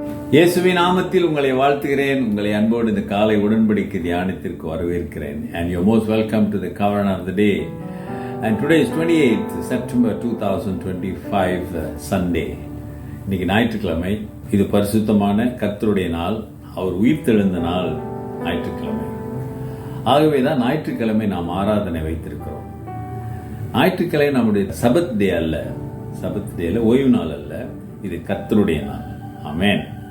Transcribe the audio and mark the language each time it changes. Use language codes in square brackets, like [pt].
[ta] இயேசுவின் நாமத்தில் உங்களை வாழ்த்துகிறேன். உங்களை அன்போடு இந்த காலை உடன்படிக்கை தியானத்திற்கு வரவேற்கிறேன். [en] And you're most welcome to the covenant of the day. And today is 28th September 2025 Sunday. [ta] இன்னைக்கு ஞாயிற்றுக்கிழமை. இது பரிசுத்தமான கர்த்தருடைய நாள். அவர் உயிர்த்தெழுந்த நாள் ஞாயிற்றுக்கிழமை. ஆகவே தான் ஞாயிற்றுக்கிழமை நாம் ஆராதனை வைத்திருக்கிறோம். ஞாயிற்றுக்கிழமை நம்முடைய சபத் டே அல்ல, சபத் டே அல்ல, ஓய்வு நாள் அல்ல, இது கர்த்தருடைய நாள். ஆமென்.